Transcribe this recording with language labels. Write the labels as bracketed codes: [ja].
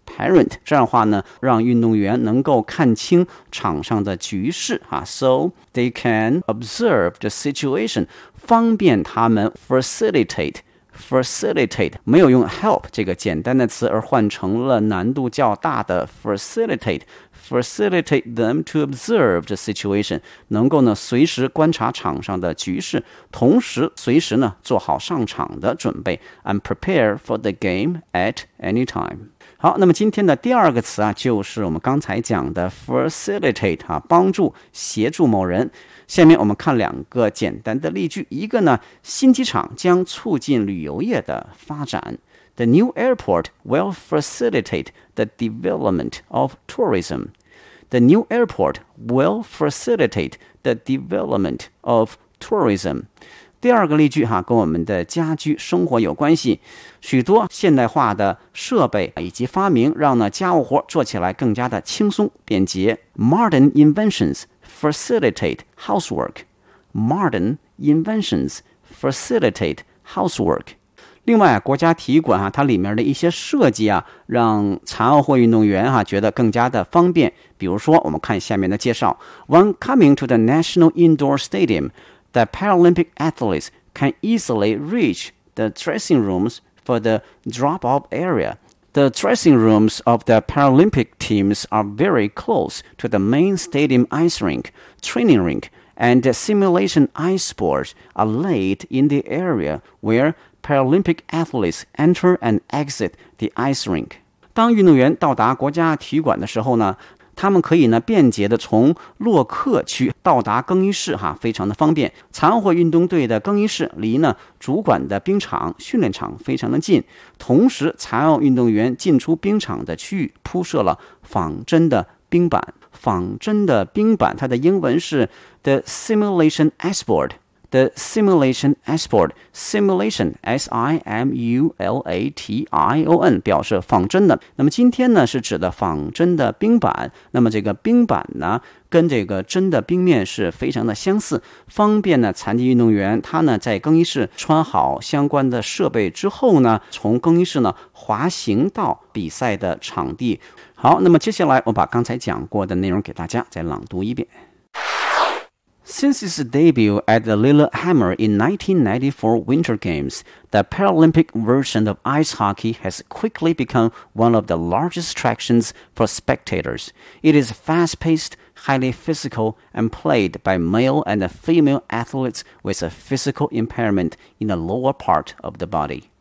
[zh] Parent， 这样的话呢让运动员能够看清场上的局势、啊、 [en] So they can observe the situation， [zh] 方便他们 facilitate， 没有用 help 这个简单的词而换成了难度较大的 [en] facilitate them to observe the situation， [zh] 能够呢随时观察场上的局势，同时随时呢做好上场的准备 [en] and prepare for the game at any time。 [zh] 好，那么今天的第二个词啊，就是我们刚才讲的 facilitate 啊，帮助协助某人。下面我们看两个简单的例句。一个呢，新机场将促进旅游业的发展。 [en] The new airport will facilitate the development of tourism. The new airport will facilitate the development of tourism. [zh] 第二个例句哈，跟我们的家居生活有关系。许多现代化的设备以及发明让呢家务活做起来更加的轻松便捷。 [en] Modern inventions facilitate housework. Modern inventions facilitate housework. [zh] 另外，国家体育馆啊，它里面的一些设计啊，让残奥会运动员啊觉得更加的方便。比如说，我们看下面的介绍 [en] ：When coming to the National Indoor Stadium, the Paralympic athletes can easily reach the dressing rooms for the drop-off area. The dressing rooms of the Paralympic teams are very close to the main stadium ice rink, training rink, and simulation ice sports are laid in the area where. Paralympic athletes enter and exit the ice rink. [zh] 当运动员到达国家体育馆的时候呢，他们可以呢便捷的从洛克区到达更衣室哈，非常的方便。残奥会运动队的更衣室离呢主管的冰场、训练场非常的近。同时，残奥运动员进出冰场的区域铺设了仿真的冰板。仿真的冰板，它的英文是 [en] the simulation ice board. The simulation export simulation S-I-M-U-L-A-T-I-O-N [zh] 表示仿真的。那么今天呢是指的仿真的冰板。那么这个冰板呢跟这个真的冰面是非常的相似，方便呢残疾运动员他呢在更衣室穿好相关的设备之后呢，从更衣室呢滑行到比赛的场地。好，那么接下来我把刚才讲过的内容给大家再朗读一遍。 [en] Since its debut at the Lillehammer in 1994 Winter Games, the Paralympic version of ice hockey has quickly become one of the largest attractions for spectators. It is fast-paced, highly physical, and played by male and female athletes with a physical impairment in the lower part of the body.